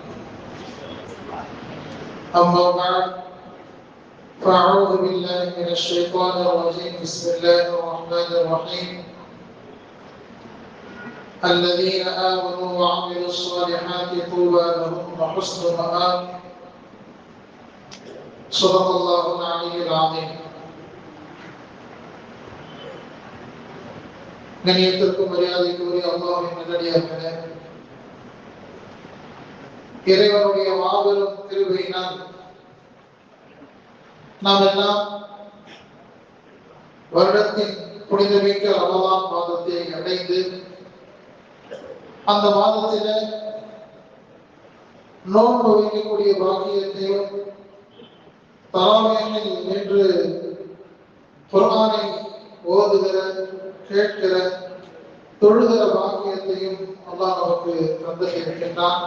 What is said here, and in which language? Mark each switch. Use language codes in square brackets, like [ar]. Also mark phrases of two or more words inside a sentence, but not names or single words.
[ar] أما بعد، فأعوذ بالله من الشيطان الرجيم. بسم الله الرحمن الرحيم. الذين آمنوا وعملوا الصالحات طوبى لهم وحسن مآب. صدق الله العلي العظيم. [ta] கண்ணியத்திற்கும் மரியாதைக்குரிய அல்லாஹ்வின் நல்லடியார்களே, இறைவனுடைய மாபெரும் கிருபையினால் நாம் எல்லாம் வருடத்தின் புனிதமிக்க ரமலான் மாதத்தை அடைந்து அந்த மாதத்தில நோன்பு வைக்கக்கூடிய பாக்கியத்தையும் தராவீஹில் நின்று குர்ஆனை ஓதுகிற, கேட்கிற, தொழுகிற பாக்கியத்தையும் அல்லாஹ் நமக்கு தந்திருக்கின்றான்.